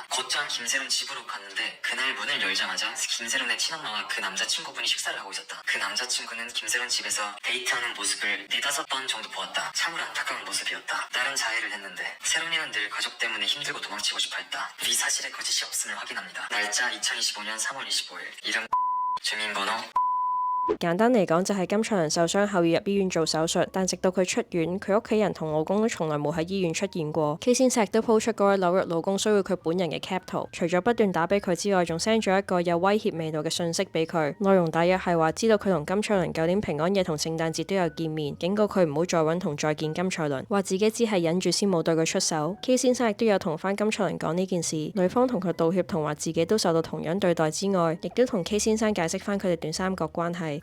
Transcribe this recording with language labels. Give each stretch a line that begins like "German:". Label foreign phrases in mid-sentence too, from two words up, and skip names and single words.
Korean: 곧장 김세론 집으로 갔는데 그날 문을 열자마자 김세론의 친엄마와 그 남자친구분이 식사를 하고 있었다. 그 남자친구는 김세론 집에서 데이트하는 모습을 4-5번 정도 보았다. 참으로 안타까운 모습이었다. 나름 자해를 했는데 세론이는 늘 가족 때문에 힘들고 도망치고 싶어 했다. 위 사실에 거짓이 없음을 확인합니다. 날짜 2025년 3월 25일 이름 주민번호
Cantonese: 簡單嚟講就係金卓麟受傷後要入醫院做手術，但直到佢出院，佢屋企人同老公都從來冇喺醫院出現過。K 先生亦都 po 出嗰位紐約老公需要佢本人嘅 cap 圖，除咗不斷打俾佢之外，仲 send 咗一個有威脅味道嘅訊息俾佢，內容大約係話知道佢同金卓麟舊年平安夜同聖誕節都有見面，警告佢唔好再揾同再見金卓麟，話自己只係忍住先冇對佢出手。K 先生亦都有同翻金卓麟講呢件事，女方同佢道歉同話自己都受到同樣對待之外，亦都同 K 先生解釋翻佢哋短三角關係。